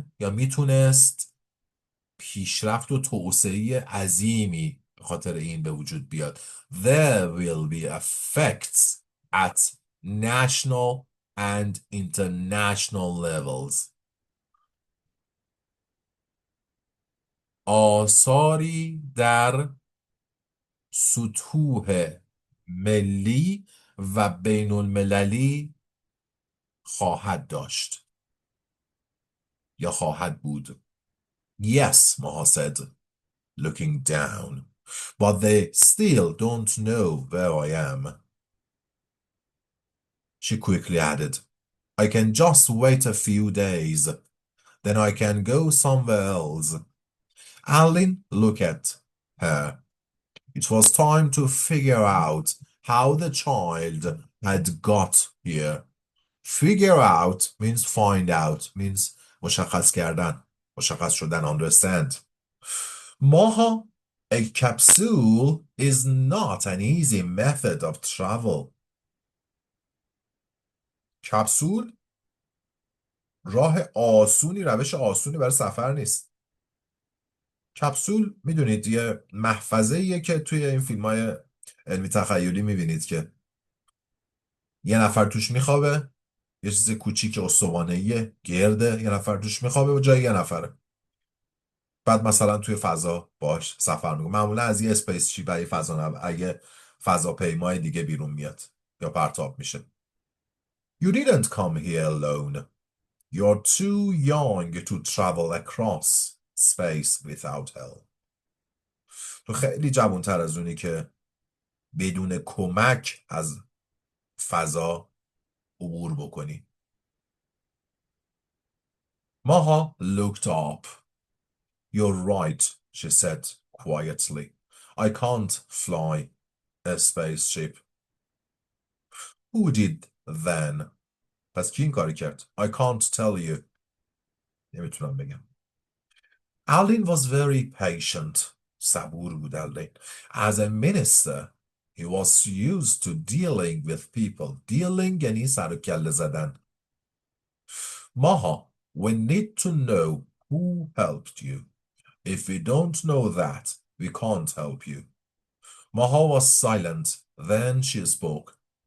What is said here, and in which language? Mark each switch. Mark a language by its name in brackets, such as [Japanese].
[Persian] میتونست پیشرفت و توسعه عظیمی به خاطر این به وجود بیاد. [English] There will be effects at national and international levels. [Persian] آثاری در سطوح ملی و بین المللی خواهد داشت یا خواهد بود. [English] Yes, Maha said, looking down. But they still don't know where I am. She quickly added, I can just wait a few days. Then I can go somewhere else. Alin looked at her. It was time to figure out how the child had got here. Figure out means find out, means مشخص کردن. [Persian] مشخص شدن, understand. [English] Maha, a capsule is not an easy method of travel. [Persian] کپسول راه آسونی، روش آسونی برای سفر نیست. کپسول میدونید یه محفظه‌ایه که توی این فیلم‌های علمی تخیلی میبینید که یه نفر توش میخوابه، یه چیز کوچیک استوانه‌ایه گرده، یه نفر توش میخوابه و جای یه نفره. بعد مثلا توی فضا باش سفر میکنه. معمولا از یه اسپیس شیپ برای اگه فضاپیمای دیگه بیرون میاد یا پرتاب میشه. [English] You didn't come here alone. You're too young to travel across space without help. [Persian] تو خیلی جوان‌تر از اونی که بدون کمک از فضا عبور بکنی. [English] Maha looked up. You're right, she said quietly. I can't fly a spaceship. Who did then? [Persian] پس کی این کاری کرد؟ [English] I can't tell you. [Persian] نمیتونم بگم. [English] Aldin was very patient. [Persian] صبور بود Aldin. [English] As a minister, he was used to dealing with people. [Persian] Dealing یعنی سر و کله زدن. [English] Maha, we need to know who helped you. If we don't know that, we can't help you. Maha was silent. Then she spoke.